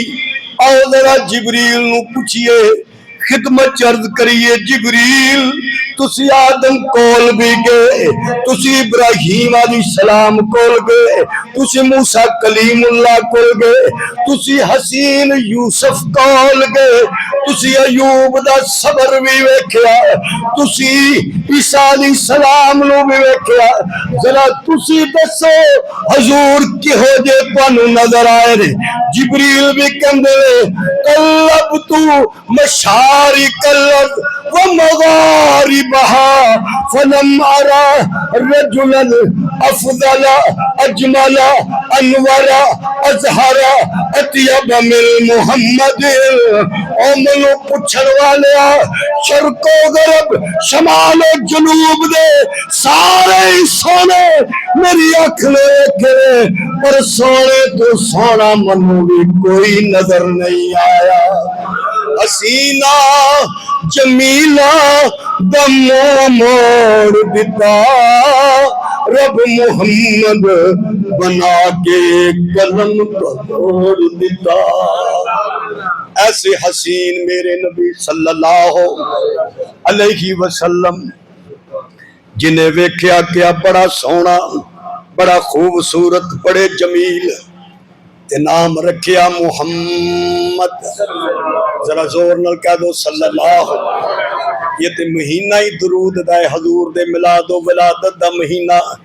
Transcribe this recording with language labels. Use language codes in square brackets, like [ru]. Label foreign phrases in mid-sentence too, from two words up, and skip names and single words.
[pa] آؤ ذرا جبریل نوں پچھیے، خدمت عرض کریے جبریل تسیں آدم کول بھی گئے، تسیں ابراہیم علیہ السلام کول گئے، تسیں موسیٰ کلیم اللہ کول گئے، تسیں حسین یوسف کول گئے، تسیں ایوب دا صبر بھی ویکھیا، تسیں عیسیٰ علیہ السلام نوں بھی ویکھیا. ذرا تسیں دسو حضور کیہو جے تہانوں نظر آئے نے. جبریل بھی کہندے نے [ar] قلبت مشارق الأرض ومغاربها فلم أر رجلا أفضل أجمل أنور أزهر أطيب من محمد. [pa] او مینوں پچھن والے شرق و غرب شمال جنوب دے سارے سوہنے میری اکھ نے ویکھے پر سوہنے توں سوہنا مینوں بھی کوئی نظر نہیں آیا. حسینہ جمیلہ دمو موڑ دتا رب محمد بنا کے قلم توڑ دتا. ایسے حسین میرے نبی [ar] صلى الله عليه وسلم [pa] جنہیں ویکھیا کیا بڑا سوہنا بڑا خوبصورت بڑے جمیل تے ناں رکھیا محمد. ذرا زور نال کہہ دو صلی اللہ۔ ایہہ تے مہینہ ہی درود دا ہے، حضور دے میلاد و ولادت دا مہینہ.